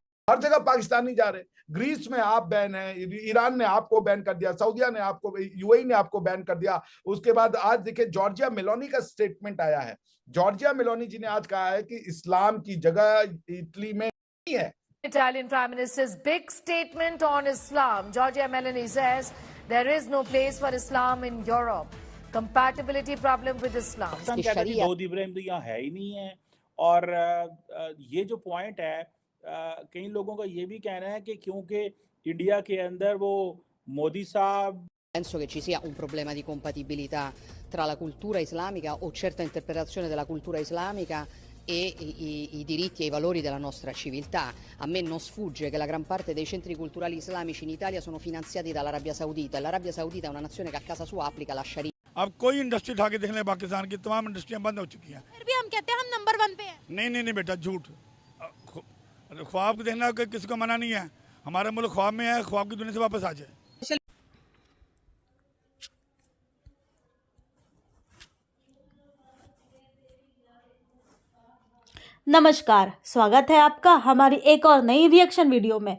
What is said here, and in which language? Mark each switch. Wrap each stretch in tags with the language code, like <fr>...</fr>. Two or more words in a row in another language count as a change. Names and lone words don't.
<hi>हर जगह पाकिस्तानी जा रहे। ग्रीस में आप बैन है, ईरान ने आपको बैन कर दिया, सऊदिया ने आपको, यूएई ने आपको बैन कर दिया। उसके बाद आज देखिए जॉर्जिया मेलोनी का स्टेटमेंट आया है। जॉर्जिया मेलोनी जी ने आज कहा है कि इस्लाम की जगह इटली में नहीं है।</hi> <en>Italian Prime Minister's big statement on Islam. Giorgia Meloni says there is no place for Islam in Europe. Compatibility problem with Islam.</en> <hi>पाकिस्तान कहता है कि दाऊद इब्राहिम तो यहाँ है ही नहीं है। और ये जो पॉइंट है, कई लोगों का ये भी कहना है कि क्योंकि इंडिया के अंदर वो मोदी साहब,</hi> <it>Penso che ci sia un problema di compatibilità tra la cultura islamica o certa interpretazione della cultura islamica e i diritti e i valori della nostra civiltà. A me non sfugge che la gran parte dei centri culturali islamici in Italia sono finanziati dall'Arabia Saudita. L'Arabia Saudita è una nazione che a casa sua applica la Sharia.</it> <hi>अब कोई इंडस्ट्री उठा के देख लें, पाकिस्तान की तमाम इंडस्ट्रियां बंद हो चुकी हैं। फिर भी हम कहते हैं हम नंबर 1 पे हैं। नहीं बेटा, झूठ। ख्वाब को देखना किसी को मना नहीं है। हमारा मुल्क ख्वाब में है, ख्वाब की दुनिया से वापस आ जाए। नमस्कार, स्वागत है आपका हमारी एक और नई</hi> <en>reaction video</en> <hi>में।</hi>